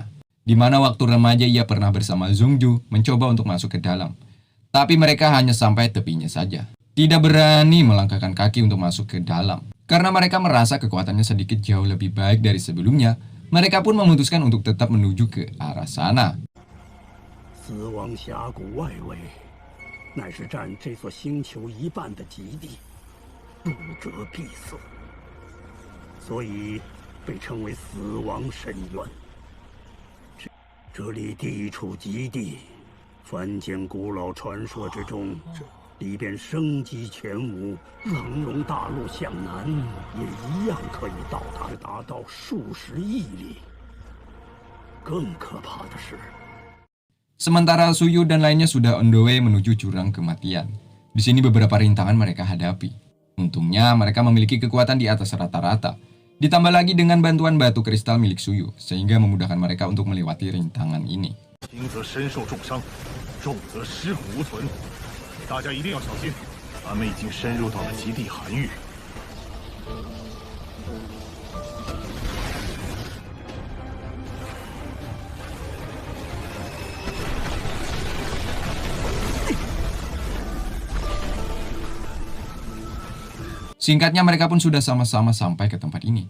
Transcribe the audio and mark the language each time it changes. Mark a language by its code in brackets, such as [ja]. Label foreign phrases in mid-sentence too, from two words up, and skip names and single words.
[id] Di mana waktu remaja ia pernah bersama Zhongju mencoba untuk masuk ke dalam. Tapi mereka hanya sampai tepinya saja. Tidak berani melangkahkan kaki untuk masuk ke dalam. Karena mereka merasa kekuatannya sedikit jauh lebih baik dari sebelumnya, mereka pun memutuskan untuk tetap menuju ke arah sana. [zh] 死亡峡谷外围，乃是占这座星球一半的极地，不折闭塞，所以被称为死亡深渊。这里地处极地，凡间古老传说之中。里边生机全无，腾龙大陆向南也一样可以到达到数十亿里。更可怕的是， [id] Sementara Suyu dan lainnya sudah [en] on the way [id] menuju jurang kematian. Di sini beberapa rintangan mereka hadapi. Untungnya mereka memiliki kekuatan di atas rata-rata. Ditambah lagi dengan bantuan batu kristal milik Suyu, sehingga memudahkan mereka untuk melewati rintangan ini. [zh] 大家一定要小心，咱们已经深入到了极地寒域。 [id] Singkatnya mereka pun sudah sama-sama sampai ke tempat ini.